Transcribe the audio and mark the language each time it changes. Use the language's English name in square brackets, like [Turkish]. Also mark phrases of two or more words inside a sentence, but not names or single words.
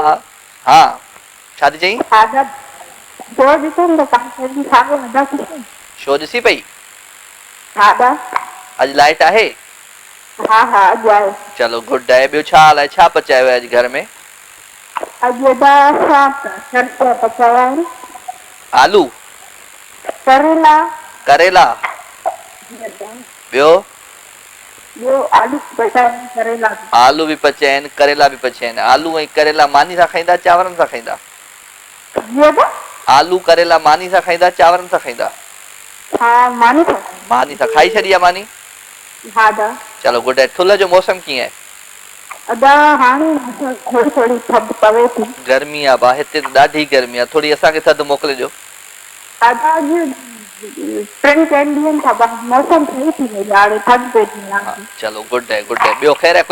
[Sindhi] हा छा थी चई? शो ॾिसी पई? अॼु लाइट आहे? हा हा अॼु आहे। चलो गुड आहे। ॿियो छा हाल आहे? छा पचायो आहे अॼु घर में? अॼु पचाया आहिनि आलू करेला करेला। ॿियो? ॿियो आलू पचाया करेला आलू भी पचिया आहिनि, करेला भी पचिया आहिनि। आलू ऐं करेला मानी सां खाईंदा, चांवरनि सां खाईंदा? आलू करेला मानी सां खाईंदा, चांवरनि सां खाईंदा? हा मानी सां खाई छॾी आहे मानी। हा दा चलो गुड आहे। थुल्ह जो मौसम कीअं आहे? अदा हाणे थोड़ी थोड़ी थधि पवे थी। गर्मी आहे बा, हिते त ॾाढी गर्मी आहे। थोड़ी असांखे थधि मोकिले ॾियो। अदा अॼु टिनि चइनि ॾींहंनि खां बाद मौसम सही थी वई आहे, हाणे थधि पई थी हा चलो गुड आहे गुड आहे। ॿियो ख़ैर आहे?